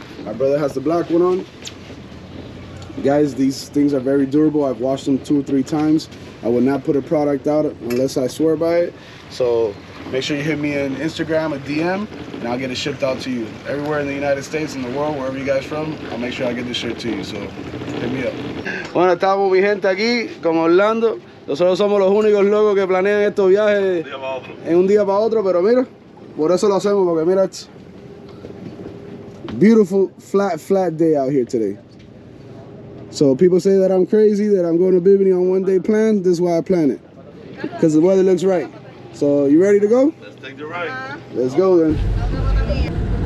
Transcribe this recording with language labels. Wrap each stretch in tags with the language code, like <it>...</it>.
<en>My brother has the black one on. Guys, these things are very durable. I've washed them 2 or 3 times. I will not put a product out unless I swear by it. So make sure you hit me on Instagram, a DM, and I'll get it shipped out to you. Everywhere in the United States, in the world, wherever you guys from, I'll make sure I get this shirt to you. So hit me up.</en> <es>Bueno, estamos mi gente aquí con Orlando. Nosotros somos los únicos locos que planean estos viajes en un día para otro, pero mira, por eso lo hacemos, porque mira,</es> <en>it's beautiful, flat day out here today. So people say that I'm crazy, that I'm going to Bimini on one-day plan. This is why I plan it, because the weather looks right. So you ready to go? Let's take the ride. Let's go then.</en>